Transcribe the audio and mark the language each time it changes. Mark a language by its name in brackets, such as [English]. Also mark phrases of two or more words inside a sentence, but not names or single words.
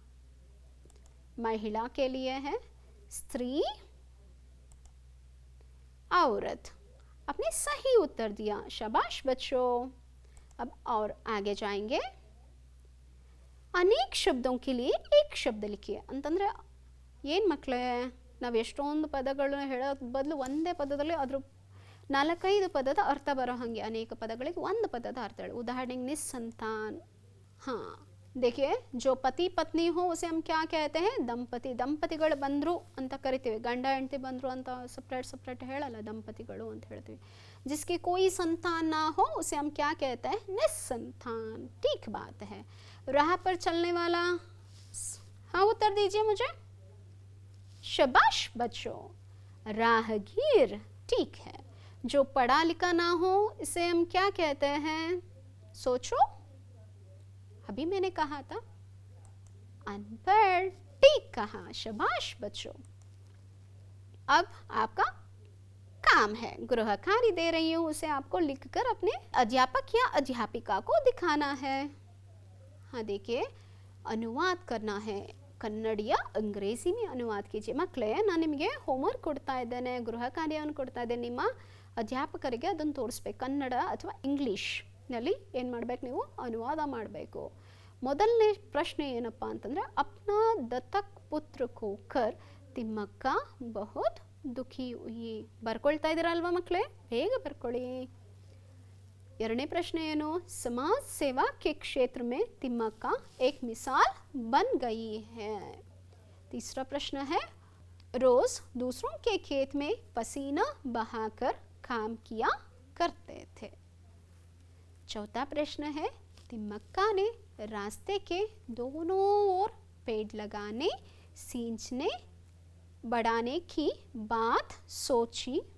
[Hindi] महिला के लिए है स्त्री, औरत। आपने सही उत्तर दिया, शाबाश बच्चों। अब और आगे जाएंगे। अनेक शब्दों के लिए एक शब्द लिखिए [Kannada] ಅಂತಂದ್ರೆ ಏನು ಮಕ್ಕಳೇ, ನಾವು ಎಷ್ಟೊಂದು ಪದಗಳನ್ನು ಹೇಳೋಕೆ ಬದಲು ಒಂದೇ ಪದದಲ್ಲಿ ಅದ್ರ 4-5 ಪದದ ಅರ್ಥ ಬರೋ ಹಾಗೆ ಅನೇಕ ಪದಗಳಿಗೆ ಒಂದು ಪದದ ಅರ್ಥ ಹೇಳಿ. ಉದಾಹರಣೆಗೆ निसंतान। [Hindi] हाँ देखिए, जो पति पत्नी हो उसे हम क्या कहते हैं? [Kannada] ದಂಪತಿ. ದಂಪತಿಗಳು ಬಂದರು ಅಂತ ಕರಿತೀವಿ, ಗಂಡ ಹೆಂಡತಿ ಬಂದರು ಅಂತ ಸಪ್ರೇಟ್ ಹೇಳಲ್ಲ, ದಂಪತಿಗಳು ಅಂತ ಹೇಳ್ತೀವಿ. [Hindi] जिसकी कोई संतान ना हो उसे हम क्या कहते हैं? निसंतान। ठीक बात है। राह पर चलने वाला, हाँ उत्तर दीजिए मुझे। शाबाश बच्चों, राहगीर। ठीक है। जो पढ़ा लिखा ना हो इसे हम क्या कहते हैं? सोचो, अभी मैंने कहा था अनपढ़। ठीक कहा, शाबाश बच्चों। अब आपका काम है, गृह कार्य दे रही हूँ, उसे आपको लिखकर अपने अध्यापक या अध्यापिका को दिखाना है। हाँ देखिए, अनुवाद करना है, कन्नड़ अंग्रेजी में अनुवाद कीजिए. [Kannada] ಮಕ್ಕಳೇ, ನಾನು ನಿಮಗೆ ಹೋಮ್ವರ್ಕ್ ಕೊಡ್ತಾ ಇದ್ದೇನೆ, ಗೃಹ ಕಾರ್ಯವನ್ನು ಕೊಡ್ತಾ ಇದ್ದೇನೆ. ನಿಮ್ಮ ಅಧ್ಯಾಪಕರಿಗೆ ಅದನ್ನು ತೋರಿಸ್ಬೇಕು. ಕನ್ನಡ ಅಥವಾ ಇಂಗ್ಲೀಷ್ನಲ್ಲಿ ಏನು ಮಾಡಬೇಕು? ನೀವು ಅನುವಾದ ಮಾಡಬೇಕು. ಮೊದಲನೇ ಪ್ರಶ್ನೆ ಏನಪ್ಪ ಅಂತಂದರೆ, [Hindi] अपना दत्तक पुत्र को कर तिम्मक्का बहुत दुःखी हुई. [Kannada] ಬರ್ಕೊಳ್ತಾ ಇದ್ದೀರಾ ಅಲ್ವಾ ಮಕ್ಕಳೇ? ಬೇಗ ಬರ್ಕೊಳ್ಳಿ. ಎರಡನೇ ಪ್ರಶ್ನೆ ಏನು? [Hindi] समाज सेवा के क्षेत्र में तिम्मक्का एक मिसाल बन गई है. तीसरा प्रश्न है, रोज दूसरों के खेत में पसीना बहाकर काम किया करते थे. चौथा प्रश्न है, तिम्मक्का ने रास्ते के दोनों ओर पेड़ लगाने, सींचने, बढ़ाने की बात सोची.